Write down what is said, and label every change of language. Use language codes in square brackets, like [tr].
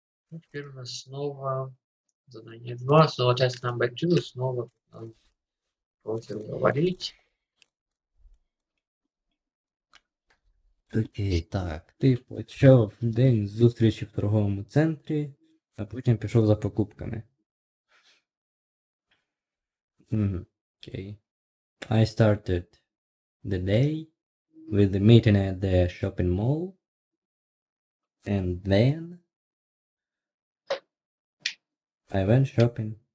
[ru] Ну, теперь у нас снова задание 2, снова тест [en] number 2, [ru] снова просим говорить. Окей, так. [uk] Ти почав день з зустрічі в торговому центрі, а потім пішов за покупками. [en] Okay. I started the day with the meeting at the shopping mall. And then I went shopping.